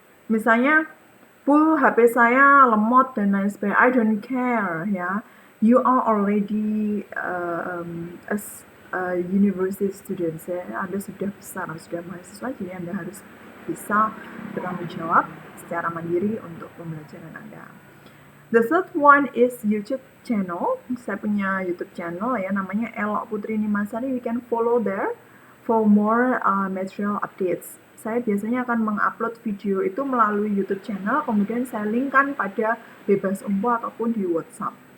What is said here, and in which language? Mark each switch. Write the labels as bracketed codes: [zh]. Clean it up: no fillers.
[id] Misalnya, Bu, HP saya lemot dan lain sebagainya. [en] I don't care, ya. You are already as a university student, ya. [id] Anda sudah besar, sudah mahasiswa, jadi Anda harus bisa bertanggung jawab secara mandiri untuk pembelajaran Anda. [en] The third one is YouTube channel. [id] Saya punya YouTube channel, ya, namanya Elok Putri Nimasari. [en] You can follow there for more material updates. [id] Saya biasanya akan mengupload video itu melalui YouTube channel, kemudian saya linkkan pada Bebas Umpo ataupun di WhatsApp.